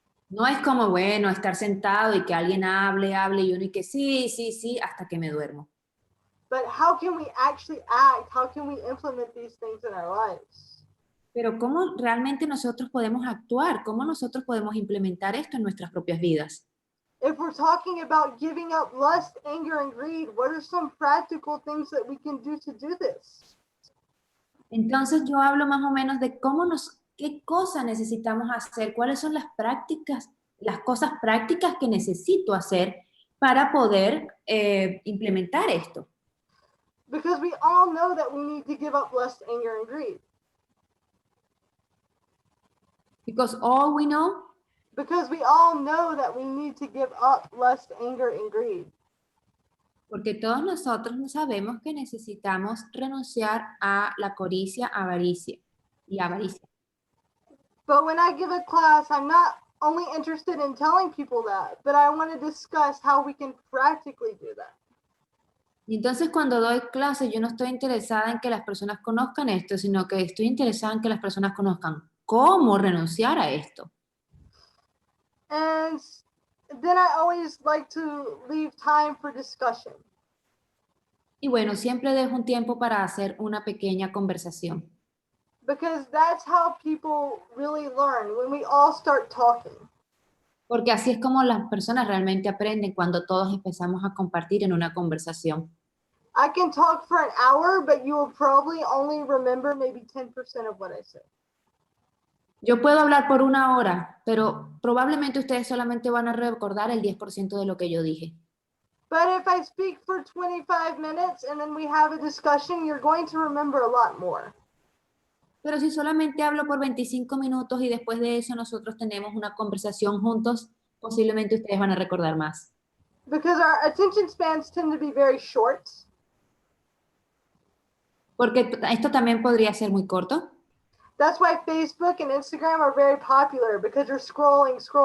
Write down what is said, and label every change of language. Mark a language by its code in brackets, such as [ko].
[es] No es como, bueno, estar sentado y que alguien hable y uno y que sí, hasta que me duermo. [en] But how can we actually act? How can we implement these things in our lives? [es] Pero ¿cómo realmente nosotros podemos actuar? ¿Cómo nosotros podemos implementar esto en nuestras propias vidas? [en] If we're talking about giving up lust, anger, and greed, what are some practical things that we can do to do this? [es] Entonces yo hablo más o menos de qué cosas necesitamos hacer, cuáles son las prácticas, las cosas prácticas que necesito hacer para poder implementar esto. [en] Because we all know that we need to give up lust, anger, and greed. Because all we know, Because we all know that we need to give up lust, anger, and greed. [es] porque todos nosotros sabemos que necesitamos renunciar a la codicia, avaricia y avaricia. [en] But when I give a class, I'm not only interested in telling people that, but I want to discuss how we can practically do that. [es] Y entonces cuando doy clases, yo no estoy interesada en que las personas conozcan esto, sino que estoy interesada en que las personas conozcan cómo renunciar a esto. [en] And then I always like to leave time for discussion. [es] Y bueno, siempre dejo un tiempo para hacer una pequeña conversación. [en] Because that's how people really learn, when we all start talking. [es] Porque así es como las personas realmente aprenden cuando todos empezamos a compartir en una conversación. [en] I can talk for an hour, but you will probably only remember maybe 10% of what I said. [es] Yo puedo hablar por 1 hora, pero probablemente ustedes solamente van a recordar el 10% de lo que yo dije. [en] But if I speak for 25 minutes and then we have a discussion, you're going to remember a lot more. [es] Pero si solamente hablo por 25 minutos y después de eso nosotros tenemos una conversación juntos, posiblemente ustedes van a recordar más. [en] Because our attention spans tend to be very short. [es] Porque esto también podría ser muy corto. [en] That's why Facebook and Instagram are very popular, because you're scrolling.